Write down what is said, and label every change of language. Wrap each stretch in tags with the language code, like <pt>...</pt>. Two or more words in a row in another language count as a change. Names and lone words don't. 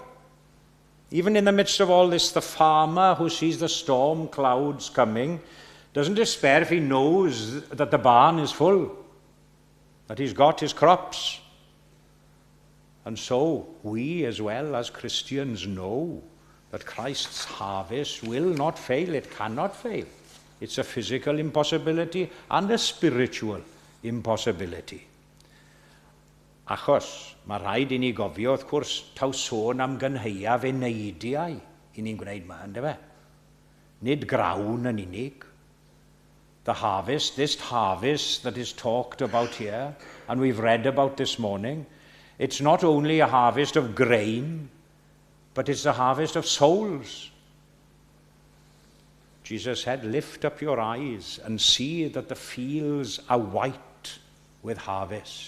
<en>Even in the midst of all this, the farmer who sees the storm clouds coming doesn't despair if he knows that the barn is full, that he's got his crops. And so we as well as Christians know that Christ's harvest will not fail. It cannot fail. It's a physical impossibility and a spiritual impossibility.</en> <cy>Achos, mae rhaid i ni gofio, wrth gwrs, taw sôn am gynheuaf eneidiau i ni'n gwneud ma, ynddo fe? Nid grawn yn unig.</cy> <en>The harvest, this harvest that is talked about here, and we've read about this morning, it's not only a harvest of grain, but it's a harvest of souls. Jesus said, lift up your eyes and see that the fields are white with harvest.</en>